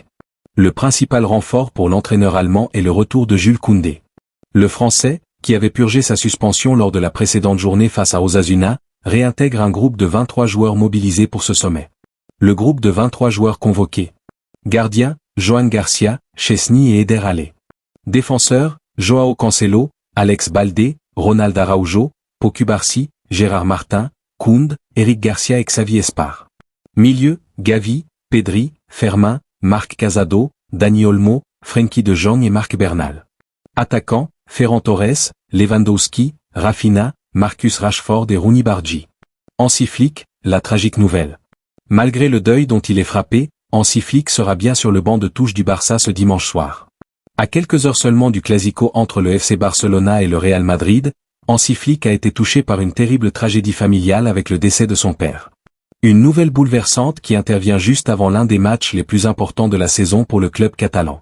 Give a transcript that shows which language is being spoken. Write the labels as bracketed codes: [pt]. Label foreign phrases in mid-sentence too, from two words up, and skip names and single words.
[fr] Le principal renfort pour l'entraîneur allemand est le retour de Jules Koundé. Le Français, qui avait purgé sa suspension lors de la précédente journée face à Osasuna, réintègre un groupe de 23 joueurs mobilisés pour ce sommet. Le groupe de 23 joueurs convoqués. Gardien, Joan Garcia, Chesney et Eder Allé. Défenseurs, Joao Cancelo, Alex Baldé, Ronald Araujo, Pau Cubarsí, Gérard Martin, Kound, Eric Garcia et Xavi Espar. Milieu, Gavi, Pedri, Fermin, Marc Casado, Dani Olmo, Frenkie de Jong et Marc Bernal. Attaquant, Ferran Torres, Lewandowski, Rafinha, Marcus Rashford et Rooney Bargi. Hansi Flick, la tragique nouvelle. Malgré le deuil dont il est frappé, Hansi Flick sera bien sur le banc de touche du Barça ce dimanche soir. À quelques heures seulement du Clasico entre le FC Barcelona et le Real Madrid, Hansi Flick a été touché par une terrible tragédie familiale avec le décès de son père. Une nouvelle bouleversante qui intervient juste avant l'un des matchs les plus importants de la saison pour le club catalan.